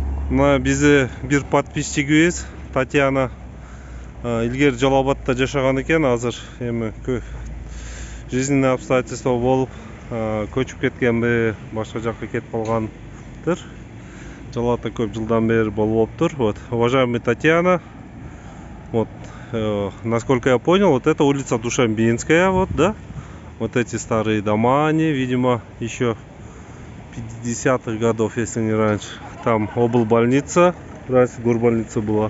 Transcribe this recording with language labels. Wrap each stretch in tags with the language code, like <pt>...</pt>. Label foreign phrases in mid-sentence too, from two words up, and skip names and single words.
<ky>Мына бизе бир подписчигибиз Татьяна илгери Жалал Абадта жашаган экен. Азыр эми</ky> <ru>жизненный обстоятельства</ru> <ky>болуп көчүп кеткенби, башка жакка кетип калгандыр. Жалал Абадта көп жылдан бери болуптур.</ky> <ru>Вот, уважаемая Татьяна, вот, насколько я понял, вот это улица Душанбинская, вот, да? Вот эти старые дома, они, видимо, еще 50-х годов, если не раньше. Там облбольница, раньше горбольница была.</ru>